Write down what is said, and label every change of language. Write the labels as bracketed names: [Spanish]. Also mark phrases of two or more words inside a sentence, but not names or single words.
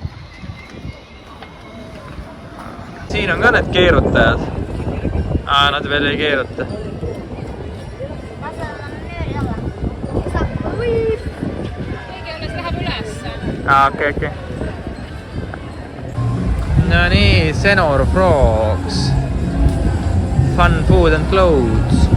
[Estonian] Siin on ka need keerutajad. Nad veel ei keeruta. Okei. No nii, Senior Frogs. [English] Fun food and clothes.